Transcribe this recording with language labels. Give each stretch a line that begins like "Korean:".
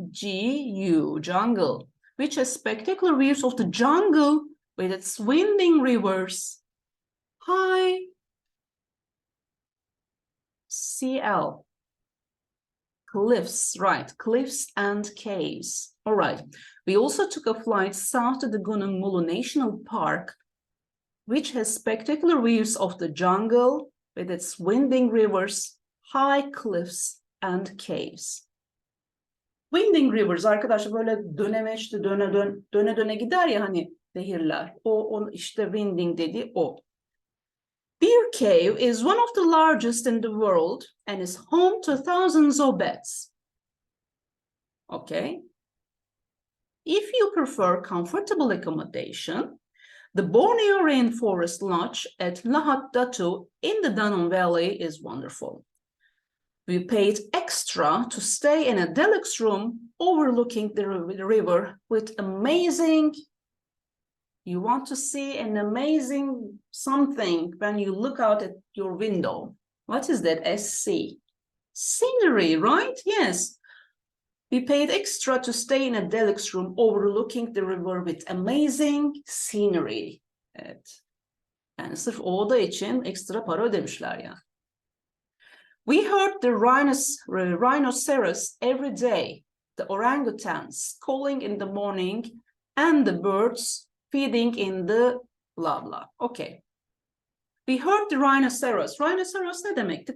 English: G-U, jungle, which has spectacular views of the jungle with its winding rivers, high CL, cliffs, right, cliffs and caves. All right, we also took a flight south to the Gunung Mulu National Park, which has spectacular views of the jungle with its winding rivers, high cliffs and caves.
Turkish: Winding rivers arkadaşlar böyle dönemeçli döne döne gider ya hani nehirler. O işte winding dediği o.
English: Bear Cave is one of the largest in the world and is home to thousands of beds. Okay. If you prefer comfortable accommodation, the Borneo Rainforest Lodge at Lahat Datu in the Danube Valley is wonderful. We paid extra to stay in a deluxe room overlooking the river with amazing, you want to see an amazing something when you look out at your window. What is that? SC. Scenery, right? Yes. We paid extra to stay in a deluxe room overlooking the river with amazing scenery.
Turkish: Evet. Yani sırf o oda için ekstra para ödemişler yani.
English: We heard the rhinoceros every day, the orangutans calling in the morning, and the birds feeding in the blah blah. Okay. We heard the rhinoceros. Rhinoceros
Turkish: ne demekti?